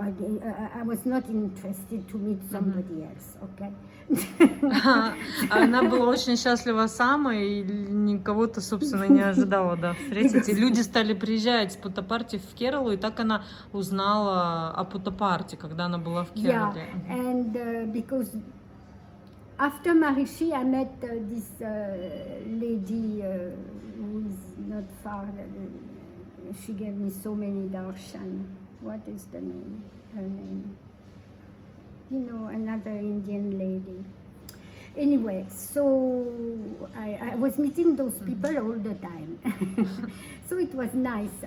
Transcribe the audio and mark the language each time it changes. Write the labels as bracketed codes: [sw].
[en] I was not interested to meet somebody else, okay? [ru] Она была очень счастлива сама и никого-то, собственно, не ожидала, да, встретить. И люди стали приезжать с Путтапарти в Кералу, и так она узнала о Путтапарти, когда она была в Керале. [en] Yeah, and because after Maharishi, I met this lady who is not far. She gave me so many darshan. What is the name? Her name? another Indian lady. Anyway, so I was meeting those people all the time. So it was nice.